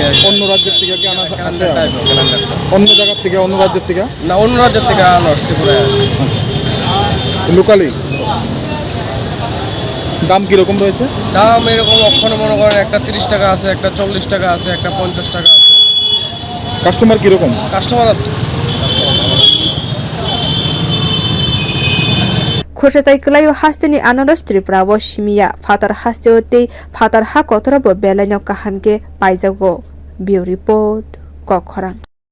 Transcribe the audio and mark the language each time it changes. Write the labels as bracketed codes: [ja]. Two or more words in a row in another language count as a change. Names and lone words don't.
[bn] অন্য রাজ্যের থেকে কি আসে অন্য জায়গার থেকে অন্য রাজ্যের থেকে না অন্য রাজ্যের থেকে আনারস ত্রিপুরায় আসে লোকালি দাম কিরকম রয়েছে দাম এরকম ওখানে মনে করেন একটা 30 টাকা আছে একটা 40 টাকা আছে একটা 50 টাকা আছে কাস্টমার কিরকম কাস্টমার আছে [trp] khoshatai klayo hasteni anaros tripura bo shimiya fatar hasteote fatar ha kotorabo belaino kahamke paijago bio report kokhorang